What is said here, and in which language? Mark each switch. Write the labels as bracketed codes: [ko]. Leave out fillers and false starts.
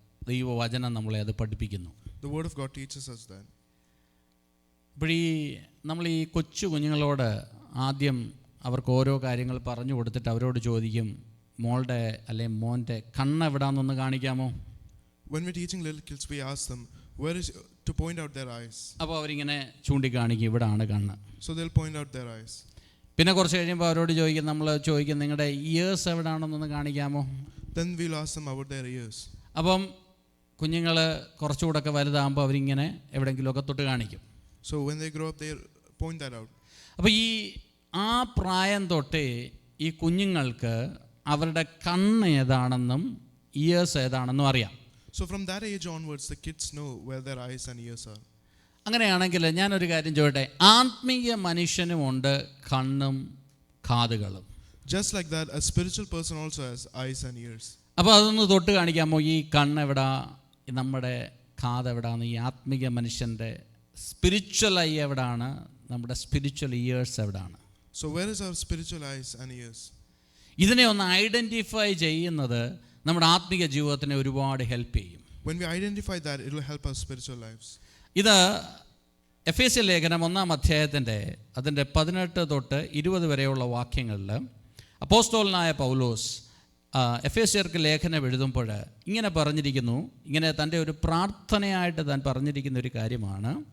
[ml] ദൈവവചനം നമ്മളെ അത് പഠിപ്പിക്കുന്നു. [en] The word of God teaches us that. [ml] ഇപ്പോൾ നമ്മൾ ഈ കൊച്ചു കുഞ്ഞുങ്ങളോട് ആദ്യം അവർക്ക് ഓരോ കാര്യങ്ങൾ പറഞ്ഞു കൊടുത്തിട്ട് അവരോട് ചോദിക്കും, മോളുടെ അല്ലെങ്കിൽ മോൻ്റെ കണ്ണ് എവിടാന്നൊന്ന് കാണിക്കാമോ? [en] When we're teaching little kids, we ask them where is to point out their eyes. [ml] അപ്പോൾ അവരിങ്ങനെ ചൂണ്ടിക്കാണിക്കും, ഇവിടാണ് കണ്ണ്. [en] So they'll point out their eyes. [ml] പിന്നെ കുറച്ച് കഴിയുമ്പോൾ അവരോട് നമ്മൾ ചോദിക്കും, നിങ്ങളുടെ ഇയേഴ്സ് എവിടാണെന്നൊന്ന് കാണിക്കാമോ? [en] Then we'll ask them about their ears. [ml] അപ്പം കുഞ്ഞുങ്ങൾ കുറച്ചുകൂടെ ഒക്കെ വലുതാകുമ്പോൾ അവരിങ്ങനെ എവിടെയെങ്കിലുമൊക്കെ തൊട്ട് കാണിക്കും. [en] So when they grow up, they point that out. [ml] അപ്പോൾ ആ പ്രായം തൊട്ടേ ഈ കുഞ്ഞുങ്ങൾക്ക് അവരുടെ കണ്ണ് ഏതാണെന്നും ഇയേഴ്സ് ഏതാണെന്നും അറിയാം. [en] So from that age onwards, the kids know where their eyes and ears are. [ml] അങ്ങനെയാണെങ്കിൽ ഞാനൊരു കാര്യം ചോദിക്കട്ടെ, ആത്മീയ മനുഷ്യനുമുണ്ട് കണ്ണും കാതുകളും. [en] Just like that, a spiritual person also has eyes and ears. [ml] അപ്പോൾ അതൊന്ന് തൊട്ട് കാണിക്കാമോ? ഈ കണ്ണെവിടാ, നമ്മുടെ കാതെവിടാന്ന്, ഈ ആത്മീയ മനുഷ്യൻ്റെ സ്പിരിച്വൽ ഐ എവിടാണ്, നമ്മുടെ സ്പിരിച്വൽ ഇയേഴ്സ് എവിടാണ്? [en] So where is our spiritual eyes and ears? [ml] ഇതിനെ ഒന്ന് ഐഡൻറ്റിഫൈ ചെയ്യുന്നത് നമ്മുടെ ആത്മീയ ജീവിതത്തിനെ ഒരുപാട് ഹെൽപ്പ് ചെയ്യും. [en] When we identify that, it will help our spiritual lives. [ml] ഇത് എഫേസ്യ ലേഖനം 1-ാം അധ്യായത്തിൻ്റെ അതിൻ്റെ 18 തൊട്ട് 20 വരെയുള്ള വാക്യങ്ങളിൽ അപ്പോസ്തലനായ പൗലോസ് എഫേസ്യർക്ക് ലേഖനം എഴുതുമ്പോൾ ഇങ്ങനെ പറഞ്ഞിരിക്കുന്നു, ഇങ്ങനെ തൻ്റെ ഒരു പ്രാർത്ഥനയായിട്ട് താൻ പറഞ്ഞിരിക്കുന്ന ഒരു കാര്യമാണ്.